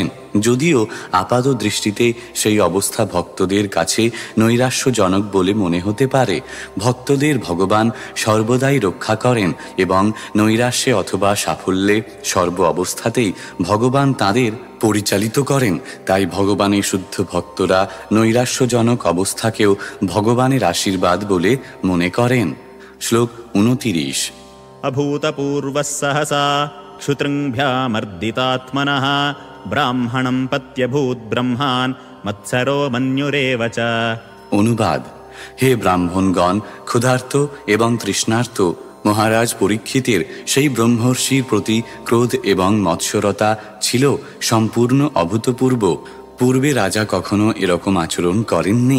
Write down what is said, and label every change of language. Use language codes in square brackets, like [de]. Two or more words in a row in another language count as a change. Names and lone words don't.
[bn] যদিও আপাত দৃষ্টিতে সেই অবস্থা ভক্তদের কাছে নৈরাশ্যজনক বলে মনে হতে পারে, ভক্তদের ভগবান সর্বদাই রক্ষা করেন এবং নৈরাশ্যে অথবা সাফল্যে সর্ব অবস্থাতেই ভগবান তাদের পরিচালিত করেন। তাই ভগবানের শুদ্ধ ভক্তরা নৈরাশ্যজনক অবস্থাকেও ভগবানের আশীর্বাদ বলে মনে করেন। শ্লোক 29। [sa] अभूतपूर्वः सहसा क्षुतृङ्भ्यामर्दितात्मनः ब्राह्मणं पत्यभूत् ब्रह्मान् मत्सरो मन्युरेव च। [bn] অনুবাদ: হে ব্রাহ্মণগণ, ক্ষুধার্ত এবং তৃষ্ণার্ত মহারাজ পরীক্ষিতের সেই ব্রহ্মর্ষির প্রতি ক্রোধ এবং মৎসরতা ছিল সম্পূর্ণ অভূতপূর্ব। পূর্বে রাজা কখনো এরকম আচরণ করেননি।